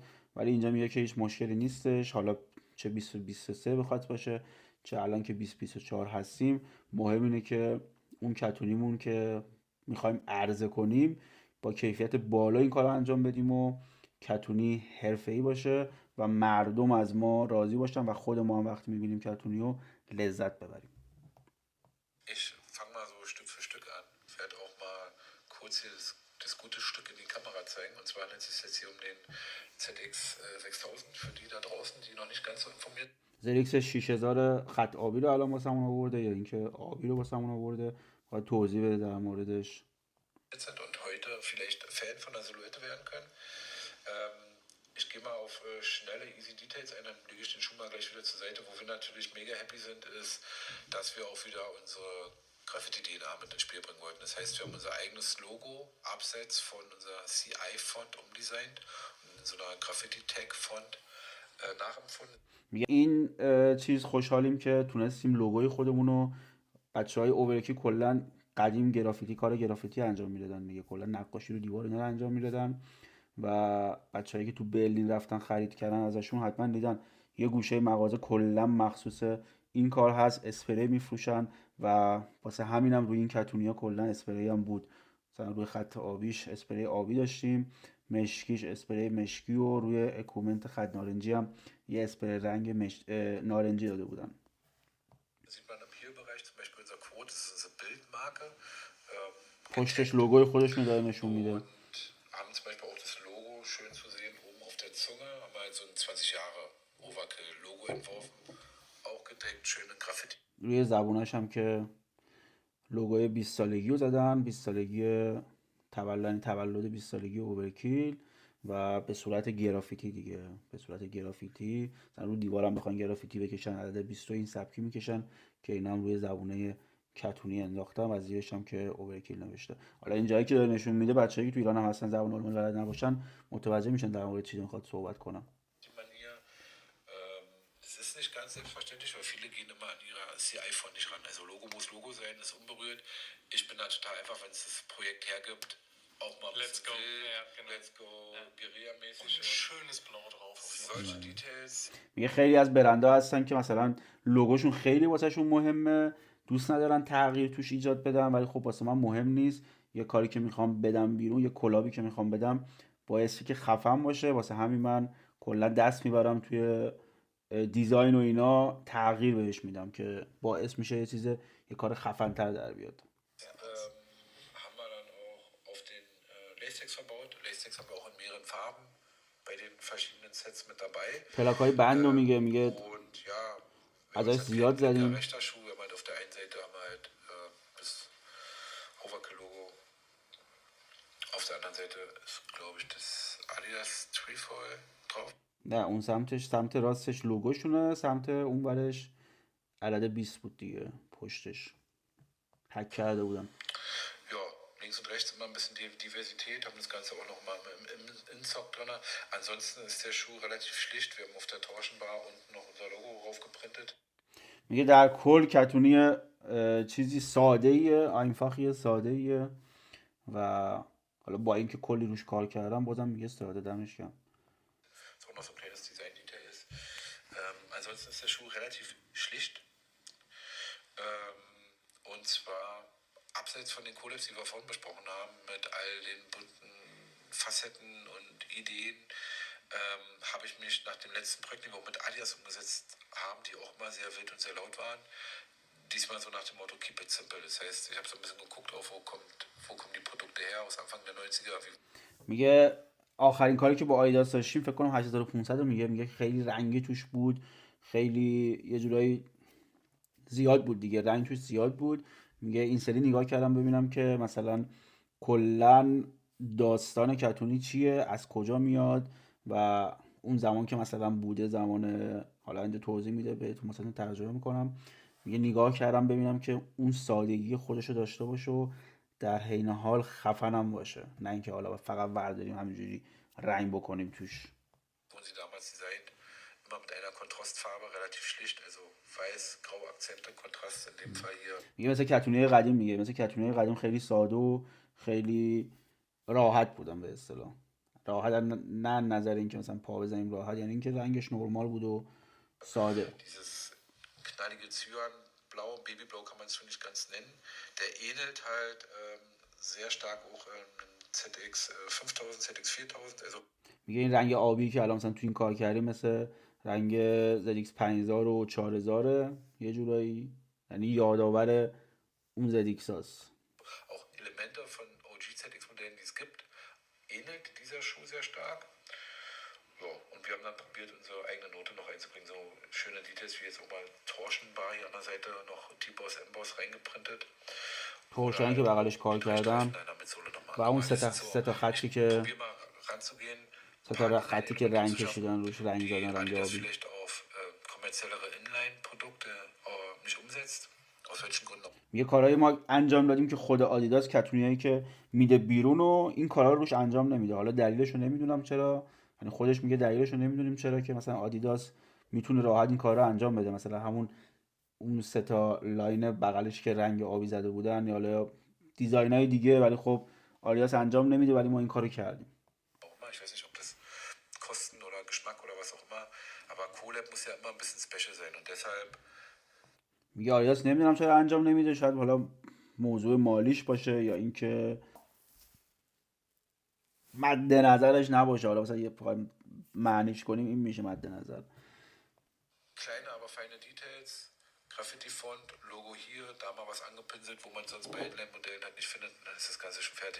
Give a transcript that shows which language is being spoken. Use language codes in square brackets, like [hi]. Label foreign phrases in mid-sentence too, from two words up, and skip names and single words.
[fa] ولی اینجا میگه که هیچ مشکلی نیستش، حالا چه 2023 بخواد باشه چه الان که 2024 هستیم، مهم اینه که اون کتونیمون که میخوایم عرضه کنیم با کیفیت بالا این کار رو انجام بدیم و کتونی حرفه‌ای باشه و مردم از ما راضی باشن و خود ما هم وقتی میبینیم کتونی رو لذت ببریم. [de] Ich fange mal so Stück für Stück an. Ich werde auch mal kurz hier das gute Stück in die Kamera zeigen. Und zwar handelt es sich jetzt hier um den ZX 6000 für die da draußen, die noch nicht ganz so informiert. [fa] ZX 6000 خط آبی رو الان واسمون آورده یا اینکه آبی رو واسمون آورده، باید توضیح بده در موردش. [de] Sind und heute vielleicht Fan von der Silhouette werden können. Ich gehe mal auf schnelle Easy Details ein, dann lege ich den Schuh mal gleich wieder zur Seite. Wo wir natürlich mega happy sind, ist, dass wir auch wieder unsere Graffiti-DNA mit ins Spiel bringen wollten. Das heißt, wir haben unser eigenes Logo abseits von unserer CI-Font umdesignt und in so einer Graffiti-Tag-Font nachempfunden. [fa] میگه این چیز خوشحالیم که تونستیم لوگوی خودمون رو، بچهای اوورکی کلا قدیم گرافیتی، کار گرافیتی انجام میدادن دیگه، کلا نقاشی رو دیوار اینا رو انجام میدادن و بچه‌ای که تو برلین رفتن خرید کردن ازشون حتما دیدن یه گوشه مغازه کلا مخصوص این کار هست، اسپری میفروشن و واسه همینم روی این کتونیا کلا اسپری هم بود. مثلا روی خط آبیش اسپری آبی داشتیم، مشکیش اسپری مشکی و روی اکومنت خط نارنجی هم یه اسپری رنگ نارنجی داده بودن. [de] Sieht man im Hier-Bereich zum Beispiel unser Quote, das ist unsere Bildmarke. [fa] پشتش لوگوی خودشون داره نشون میده. [de] Und haben zum Beispiel auch das Logo schön zu sehen oben auf der Zunge. Haben wir halt so ein 20 Jahre Overkill-Logo entworfen. Auch gedeckt, schöne Graffiti. [fa] روی زبونش هم که لوگوی 20 سالگی رو زدن، 20 سالگی تولد 20 سالگی اوورکیل و به صورت گرافیتی دیگه، به صورت گرافیتی. مثلا رو دیوارم بخوان گرافیتی بکشن عدد 20 این سبکی میکشن که اینا هم روی زبونه کتونی انداختم و زیرش هم که اوورکیل نوشته. حالا این جایی که داره نشون میده بچه‌ای که تو ایران هم هستن زبان آلمانی بلد نباشن متوجه میشن در مورد چی میخواد صحبت کنم. [de] Das ist nicht ganz selbstverständlich, weil viele gehen immer an ihrer CI-Font nicht ran. Also Logo muss Logo sein, ist unberührt. Ich bin da total einfach, wenn es das Projekt hergibt, auch mal ein [en] Let's go. [de] Ja, genau. [en] Let's go, [de] Guerilla-mäßig. Und ein schönes Blau drauf. Solche Details. [fa] میگه خیلی از برندها هستن که مثلا لوگوشون خیلی واسهشون مهمه، دوست ندارن تغییر توش ایجاد بدم، ولی خب واسه من مهم نیست. یه کاری که میخوام بدم بیرون، یه کلابی که میخوام بدم بایستی که خفن باشه. واسه همین من کلا دست میبرم توی دیزاین و اینا، تغییر بهش میدم که باعث میشه یه کار خفن تر در بیاد. [de] Haben wir dann auch auf den Lacex verbaut. Lacex haben wir auch in mehreren Farben bei den verschiedenen Sets mit dabei. [fa] پلاک های بند رو میگه [de] Und ja, wenn man [fa] ازش زیاد [de] blinker [fa] زدیم. [de] rechter Schuh, wir haben halt auf der einen Seite haben wir halt das Overkill-Logo. Auf der anderen Seite ist, glaube ich, das Adidas Trefoil drauf. [fa] نه اون سمت راستش لوگوشونه، سمت اون ورش عدد 20 بود دیگه پشتش. هک کرده بودم. [de] Ja, links und rechts immer ein bisschen Diversität, haben das Ganze auch nochmal im InSock drin. Ansonsten ist der Schuh relativ schlicht. Wir haben auf der Torschenbar unten noch unser Logo raufgeprintet. [fa] میگه در کل کتونی چیزی ساده ایه، einfachیه، ساده ایه و حالا با اینکه کلی روش کار کردم بازم میگه ساده دمش گرم. [de] Was auch noch so ein kleines Design-Detail ist. Ansonsten ist der Schuh relativ schlicht. Und zwar abseits von den Collabs, die wir vorhin besprochen haben, mit all den bunten Facetten und Ideen, habe ich mich nach dem letzten Projekt, den wir auch mit Adidas umgesetzt haben, die auch immer sehr wild und sehr laut waren, diesmal so nach dem Motto [en] Keep it simple. [de] Das heißt, ich habe so ein bisschen geguckt, auf wo kommen die Produkte her aus Anfang der 90er. [fa] میگه آخرین کاری که با آیداس داشتیم فکر کنم 8500 رو میگه خیلی رنگی توش بود، خیلی یه جورایی زیاد بود دیگه، رنگ توش زیاد بود. میگه این سری نگاه کردم ببینم که مثلا کلا داستان کتونی چیه، از کجا میاد و اون زمان که مثلا بوده، زمان حالا اینجا توضیح میده بهتون مثلا ترجمه میکنم. میگه نگاه کردم ببینم که اون سادگی خودشو داشته باشه و در حین حال خفنم باشه، نه اینکه حالا فقط ورداریم همینجوری رنگ بکنیم توش. [de] Wurden sie damals designt, immer mit einer Kontrastfarbe, relativ schlicht, also weiß, graue Akzente, Kontrast in dem Fall hier. [fa] میگه مثل کتونی قدیم، میگه مثل کتونی قدیم خیلی ساده و خیلی راحت بودن به اصطلاح. راحت نه نظر اینکه مثلا پا بزنیم راحت، یعنی اینکه رنگش نرمال بود و ساده. [de] Dieses knallige Cyanblau, Babyblau kann man es schon nicht ganz nennen. Der ähnelt halt sehr stark auch einem ZX 5000, ZX 4000, also [fa] میگه این رنگ آبی که الان مثلا تو این کار کردیم مثل رنگ ZX 5000 و 4000 یه جورایی، یعنی یادآور اون ZX هست. [de] auch Elemente von OG ZX-Modellen, die es gibt, ähnelt dieser Schuh sehr stark. Ja, und wir haben dann probiert, unsere eigene Note noch einzubringen. So schöne Details wie jetzt auch mal Torschenbar hier an der Seite noch T-Boss, M-Boss reingeprintet. [fa] تورشن که بغلش کار کردم و اون سه تا خطی که خطی که رنگ کشیدن روش، رنگ زدن، رنگ آبی. میگه کارهای ما انجام دادیم که خود آدیداس کتونیایی که میده بیرون و این کارا رو روش انجام نمیده. حالا دلیلش رو نمیدونم چرا، یعنی خودش میگه دلیلش رو نمیدونیم چرا که مثلا آدیداس میتونه راحت این کارا انجام بده، مثلا همون اون سه تا لاین بغلش که رنگ آبی زده بودن یا حالا دیزاینای دیگه، ولی خب آدیداس انجام نمیده، ولی ما این کارو کردیم. [de] Ich weiß nicht, ob das Kosten oder Geschmack oder was auch immer, aber Colab muss ja immer ein bisschen special sein und deshalb [fa] میگه آدیداس نمیدونم چرا انجام نمیده، شاید حالا موضوع مالیش باشه یا اینکه مد نظرش نباشه، حالا مثلا یه بخوایم معنیش کنیم این میشه مد نظر. [de] kleine, aber feine Details, Graffiti-Font, Logo hier, da mal was angepinselt, wo man sonst bei Headline-Modellen halt nicht findet, dann ist das Ganze schon fertig.